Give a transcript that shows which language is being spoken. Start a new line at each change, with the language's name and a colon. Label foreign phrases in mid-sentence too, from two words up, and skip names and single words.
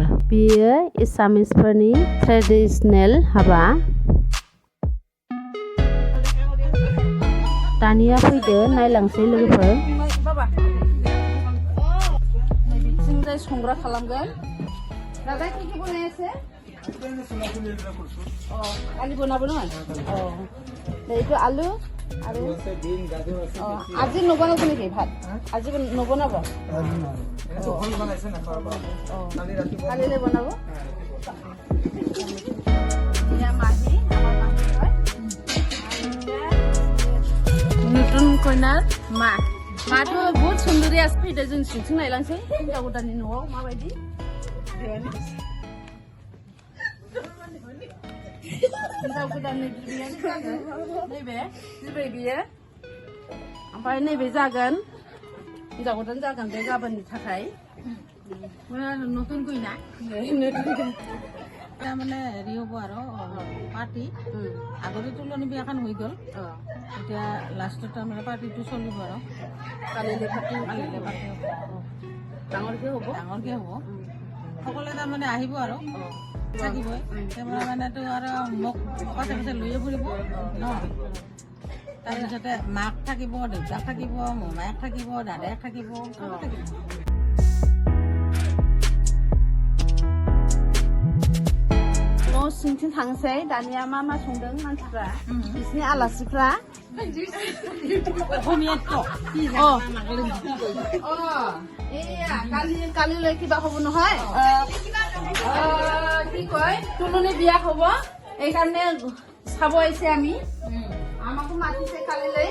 Bodo: बेयो एसामिसफोरनि ट्रेडिशनेल हाबा। दानिया फैदो नायलांसै लोगोफोर। नैबिथिंजाय संग्रा खालामगोन।
Assamese: दादा কি বনাই আছে? আলু বনাব নহয়? এইটো আলু আৰু আজি নবনাব নেকি ভাত? আজি নবনাব? কালিলৈ বনাব? নতুন কইনাৰ মা। মাটো বহুত সুন্দৰী আছে।
Bodo: ফैदो जों सिंथिं नायलांसै हिनजाव गोदाननि न'आव माबायदि। हिनजाव गोदाननि बिबैयानो जागोन। नैबे बिबै बियो। ओमफ्राय नैबे जागोन हिनजाव गोदान जागोन बे गाबोननि थाखाय।
Assamese: नতুन कइना মানে হেৰি হ'ব আৰু পাৰ্টি। আগতে তুলনি বিয়াখন হৈ গ'ল, এতিয়া লাষ্টত তাৰমানে পাৰ্টিটো চলিব আৰু কালিলৈ পাৰ্টি হ'ব। ডাঙৰকৈ হ'ব, ডাঙৰকৈ হ'ব। সকলোৱে তাৰমানে আহিব আৰু থাকিবই। কেমেৰামেনেতো আৰু মোক পাছে পাছে লৈয়ে ফুৰিব ন। তাৰপিছতে মাক থাকিব, দেউতাক থাকিব, মোমায়েক থাকিব, দাদায়েক থাকিব, চব থাকিব।
Bodo: न' सिंथिं थांसै। दानिया मा मा संदों मानसिफ्रा, बिसिनि आलासिफ्रा।
Assamese: কালিলৈ কিবা হ'ব নহয়, কি কয় তুলনি বিয়া হ'ব। এইকাৰণে চাব আহিছে আমি, আমাকো মাতিছে কালিলৈ।